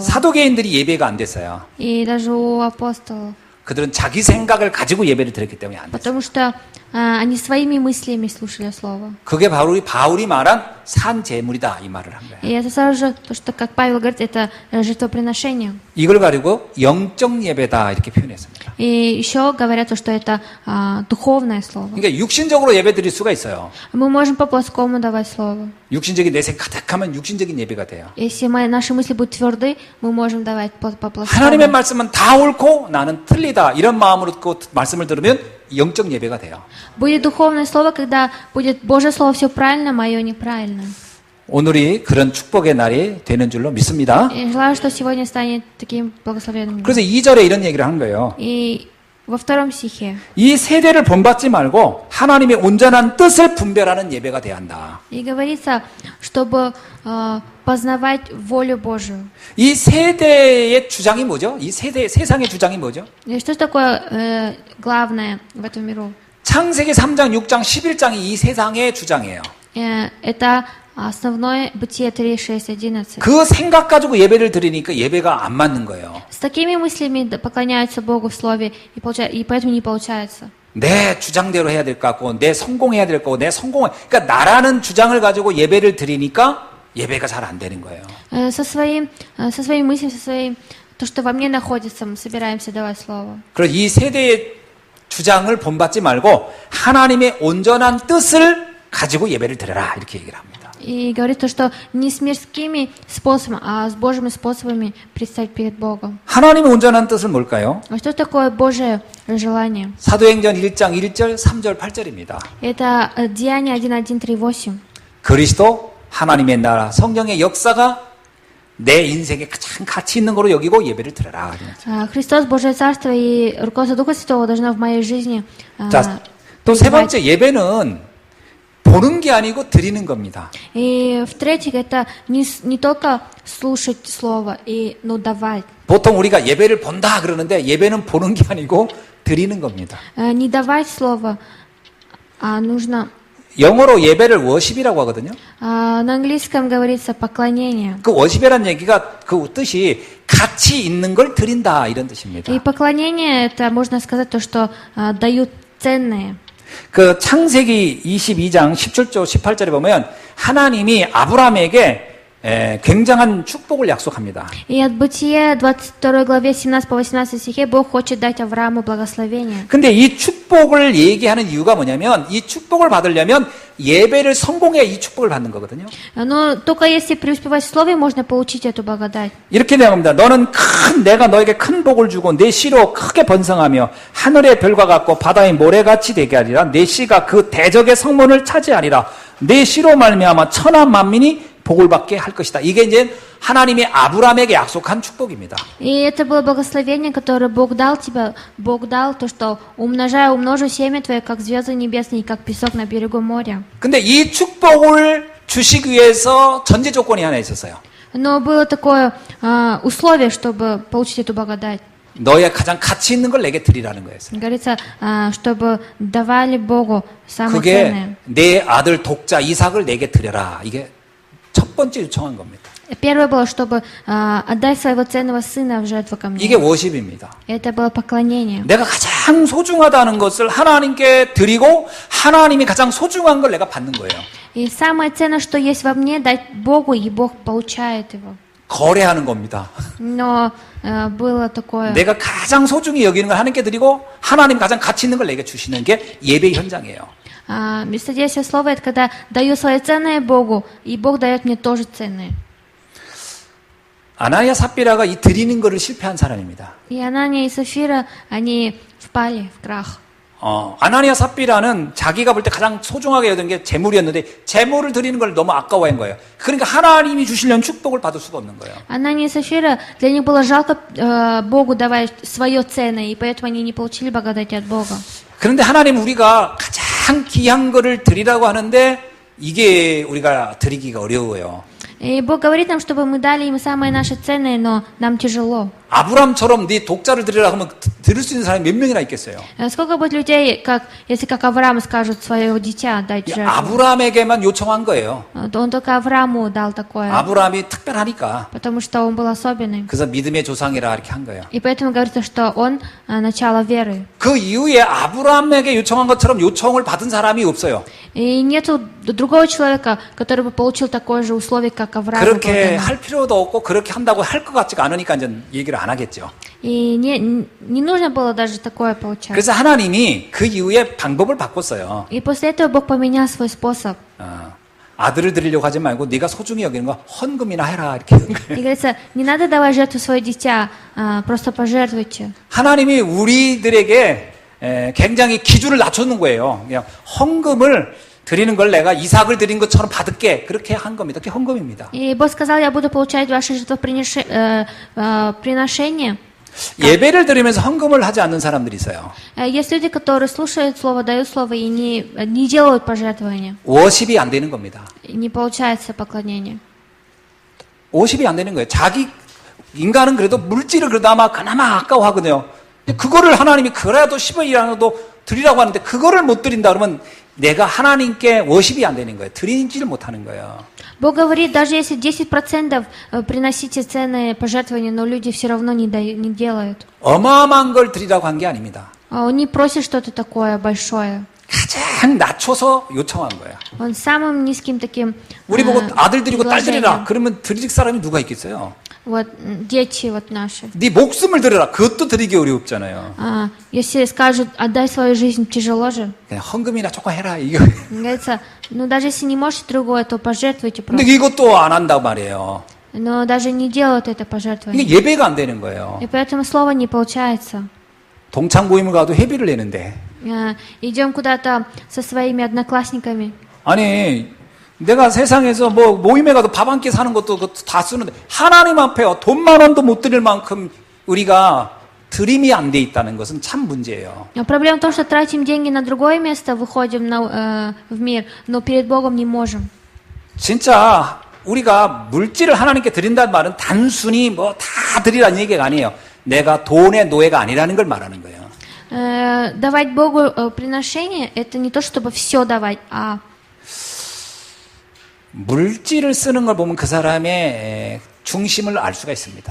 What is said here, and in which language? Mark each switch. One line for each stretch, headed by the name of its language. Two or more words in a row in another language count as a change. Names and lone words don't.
Korean: 사도계인들이 예배가 안 됐어요.
Russian: И даже у апостолов.
Korean: 그들은 자기 생각을 가지고 예배를 드렸기 때문에 안 됐어요.
Russian: Потому что они своими мыслями слушали слово.
Korean: 그게 바울이 말한 산 제물이다 이 말을 한 거예요.
Russian: И это сразу же, то, что, как Павел говорит, это жертвоприношение.
Korean: 이걸 가지고 영적 예배다 이렇게 표현했습니다.
Russian: И еще говорят, что это духовное слово.
Korean: 그러니까 육신적으로 예배 드릴 수가 있어요.
Russian: Мы можем по-плоскому давать слово.
Korean: 육신적인 내색 가득하면 육신적인 예배가 돼요.
Russian: Если наши мысли будут тверды, мы можем давать по-плоскому.
Korean: 하나님의 말씀은 다 옳고 나는 틀리다 이런 마음으로 듣고 말씀을 들으면 영적 예배가 돼요.
Russian: Будет духовное слово, когда будет Божье слово все правильно, мое неправильно.
Korean: 오늘이 그런 축복의 날이 되는 줄로 믿습니다.
Russian: И желаю, что сегодня станет таким благословенным.
Korean: 그래서 2절에 이런 얘기를 하는 거예요.
Russian: И во втором стихе.
Korean: 이 세대를 본받지 말고 하나님의 온전한 뜻을 분별하는 예배가 돼야 한다.
Russian: И говорится, чтобы познавать волю Божию.
Korean: 이 세대의 주장이 뭐죠? 이 세상의 주장이 뭐죠?
Russian: И что такое главное в этом миру?
Korean: 창세기 3장, 6장, 11장이 이 세상의 주장이에요.
Russian: Это основное Бытие 3, 6, 11.
Korean: 그 생각 가지고 예배를 드리니까 예배가 안 맞는 거예요.
Russian: С такими мыслями поклоняются Богу в Слове, и поэтому не получается.
Korean: 내 주장대로 해야 될 것 같고, 내 성공해야 될 거고, 그러니까 나라는 주장을 가지고 예배를 드리니까 예배가 잘 안 되는 거예요.
Russian: Со своим мыслью, то, что во мне находится, мы собираемся давать Слово.
Korean: 그래서 이 세대의 주장을 본받지 말고 하나님의 온전한 뜻을 가지고 예배를 드려라 이렇게 얘기를 합니다.
Russian: И говорит то, что не с мирскими способами, а с Божьими способами предстать перед Богом.
Korean: 하나님의 온전한 뜻은 뭘까요?
Russian: А что такое Божие желание?
Korean: 사도행전 1장 1절, 3절, 8절입니다.
Russian: Это Деяния 1, 3, 8.
Korean: 그리스도 하나님의 나라 성령의 역사가 내 인생에 가장 가치 있는 거로 여기고 예배를 드려라.
Russian: Христос, Божие Царство и руководство Духа Святого должно в моей жизни.
Korean: 자, 또 세 번째 예배는 보는 게 아니고 드리는 겁니다.
Russian: И в-третьих, это не только слушать Слово, но давать.
Korean: 보통 우리가 예배를 본다 그러는데 예배는 보는 게 아니고 드리는 겁니다.
Russian: Не давать Слово, а нужно...
Korean: 영어로 예배를 워십이라고 하거든요.
Russian: На английском говорится поклонение.
Korean: 그 워십이라는 얘기가 그 뜻이 가치 있는 걸 드린다 이런 뜻입니다.
Russian: И поклонение, это можно сказать то, что дают ценные.
Korean: 그 창세기 22장 17절 18절에 보면 하나님이 아브라함에게 굉장한 축복을 약속합니다.
Russian: И от Бытия 22 главе 17 по 18 стихе Бог хочет дать Аврааму благословение.
Korean: 근데 이 축복을 얘기하는 이유가 뭐냐면 이 축복을 받으려면 예배를 성공해야 이 축복을 받는 거거든요.
Russian: Но только если преуспевать в слове, можно получить эту благодать.
Korean: 이렇게 되어갑니다. 내가 너에게 큰 복을 주고 내 씨로 크게 번성하며 하늘의 별과 같고 바다의 모래같이 되게 하리라. 내 씨가 그 대적의 성문을 차지하리라. 내 씨로 말미암아 천하 만민이 복을 받게 할 것이다. 이게 이제 하나님이 아브라함에게 약속한 축복입니다.
Russian: И это было благословение, которое Бог дал тебе. Бог дал то, что умножу семя твое, как звезды небесные, как песок на берегу моря.
Korean: 근데 이 축복을 주시기 위해서 전제 조건이 하나 있었어요.
Russian: Но было такое условие, чтобы получить эту благодать.
Korean: 너의 가장 가치 있는 걸 내게 드리라는 거였어요.
Russian: Говорится, чтобы давали Богу самое
Korean: 그게
Russian: ценное.
Korean: 내 아들 독자 이삭을 내게 드려라. 이게 첫 번째 요청한 겁니다.
Russian: Первое было, чтобы отдать своего ценного сына в жертву ко мне.
Korean: 이게 워십입니다.
Russian: Это было поклонение.
Korean: 내가 가장 소중하다는 것을 하나님께 드리고 하나님이 가장 소중한 걸 내가 받는 거예요.
Russian: И самое ценное, что есть во мне, дать Богу, и Бог получает его.
Korean: 거래하는 겁니다.
Russian: Но было такое.
Korean: 내가 가장 소중히 여기는 걸 하나님께 드리고 하나님 가장 가치 있는 걸 내게 주시는 게 예배 현장이에요.
Russian: Бессердечие слова — это когда даю свое ценное Богу, и Бог дает мне тоже ценное.
Korean: 아나니아 삽비라가 이 드리는 거를 실패한 사람입니다.
Russian: И Анания и Сафира, они впали в крах.
Korean: 아나니아 삽비라는 자기가 볼 때 가장 소중하게 여기는 게 재물이었는데 재물을 드리는 걸 너무 아까워한 거예요. 그러니까 하나님이 주시려는 축복을 받을 수가 없는 거예요.
Russian: Анания и Сафира, для них было жалко Богу давать свое ценное, и поэтому они не получили благодати от Бога.
Korean: 그런데 하나님 우리가 가장 귀한 거를 드리라고 하는데 이게 우리가 드리기가 어려워요.
Russian: И Бог говорит нам, чтобы мы дали им самое наше ценное, но нам тяжело.
Korean: 아브람처럼 네 독자를 드리라 하면 들을 수 있는 사람이 몇 명이나 있겠어요?
Russian: Сколько будет людей, если как Авраам скажут своего дитя отдать жертву?
Korean: 아브람에게만 요청한 거예요.
Russian: Он только Аврааму дал такое,
Korean: 아브람이 특별하니까.
Russian: потому что он был особенный.
Korean: 그래서 믿음의 조상이라 이렇게 한 거예요.
Russian: И поэтому говорится, что он начало веры.
Korean: 그 이후에 아브람에게 요청한 것처럼 요청을 받은 사람이 없어요.
Russian: И нету другого человека, который бы получил такое же условие, как Авраам.
Korean: 그렇게 할 필요도 없고 그렇게 한다고 할 것 같지가 않으니까 이제 얘기를 안 하겠죠.
Russian: И не нужно было даже такое получать.
Korean: 그래서 하나님이 그 이후에 방법을 바꿨어요.
Russian: И после этого Бог поменял свой способ.
Korean: 아들을 드리려고 하지 말고 네가 소중히 여기는 거 헌금이나 해라 이렇게 한 거예요.
Russian: И говорится, не надо давать жертву свое дитя, просто пожертвуйте.
Korean: 하나님이 우리들에게 굉장히 기준을 낮춰놓은 거예요. 그냥 헌금을 드리는 걸 내가 이삭을 드린 것처럼 받을게 그렇게 한 겁니다. 그게 헌금입니다.
Russian: И Бог сказал, я буду получать ваши жертвоприношения
Korean: 예배를 드리면서 헌금을 하지 않는 사람들이 있어요.
Russian: Есть люди, которые слушают слово, дают слово и не делают пожертвования.
Korean: 워십이 안 되는 겁니다.
Russian: Не получается поклонение.
Korean: 워십이 안 되는 거예요. 자기 인간은 그래도 물질을 그나마 아까워하거든요. 근데 그거를 하나님이 그래도 10억이라도 드리라고 하는데 그거를 못 드린다 그러면 내가 하나님께 워십이 안 되는 거예요. 드리지를 못하는 거예요.
Russian: Бог говорит, даже если 10% приносите ценные пожертвования, но люди все равно не делают.
Korean: 어마어마한 걸 드리라고 한 게 아닙니다.
Russian: Он не просит что-то такое большое.
Korean: 가장 낮춰서 요청한 거예요.
Russian: Он самым низким таким
Korean: 우리 보고 아들 드리고 딸 드리라.
Russian: предложением.
Korean: 그러면 드릴 사람이 누가 있겠어요?
Russian: Вот дети вот наши.
Korean: 네 목숨을 드려라. 그것도 드리기 어렵잖아요.
Russian: Если скажут, отдай свою жизнь, тяжело же.
Korean: 그냥 헌금이나 조금 해라. 이거.
Russian: Говорится, ну даже если не можете другое, то пожертвуйте
Korean: 근데
Russian: просто.
Korean: 이것도 안 한다고 말이에요.
Russian: Но даже не делают это
Korean: 이게
Russian: пожертвование.
Korean: 예배가 안 되는 거예요.
Russian: И поэтому слово не получается.
Korean: 동창 모임을 가도 회비를 내는데.
Russian: Идем куда-то со своими одноклассниками.
Korean: 아니 내가 세상에서 뭐 모임에 가도 밥 한 끼 사는 것도 그것도 다 쓰는데 하나님 앞에 돈 10,000원도 못 드릴 만큼 우리가 드림이 안 돼 있다는 것은 참 문제예요.
Russian: Проблема в том, что тратим деньги на другое место, выходим в мир, но перед Богом не можем.
Korean: 진짜 우리가 물질을 하나님께 드린다는 말은 단순히 뭐 다 드리라는 얘기가 아니에요. 내가 돈의 노예가 아니라는 걸 말하는 거예요.
Russian: Давать Богу приношение, это не то, чтобы все давать, а
Korean: 물질을 쓰는 걸 보면 그 사람의 중심을 알 수가 있습니다.